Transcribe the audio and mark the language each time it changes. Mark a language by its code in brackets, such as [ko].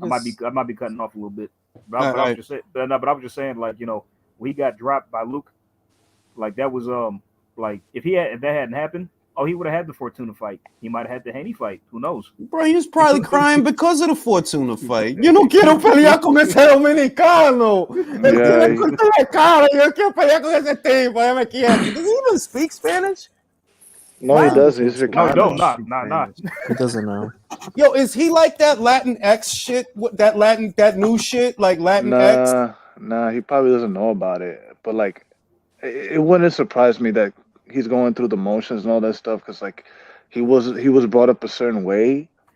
[en] I might be cutting off a little bit. But I was just saying, like, you know, when he got dropped by Luke, like that was like if that hadn't happened, he would have had the Fortuna fight. He might have had the Haney fight. Who knows? Bro, he was probably crying because of the Fortuna fight. [es] Yo no quiero pelear con ese dominicano. Él tiene corta la cara. Yo quiero pelear con ese tipo. [en] Does he even speak Spanish? No, he doesn't. He's No, not. He doesn't know. Yo, is he like that Latin X shit? That new shit, like Latin X? Nah, he probably doesn't know about it. But like, it wouldn't surprise me that he's going through the motions and all that stuff, because like he was brought up a certain way.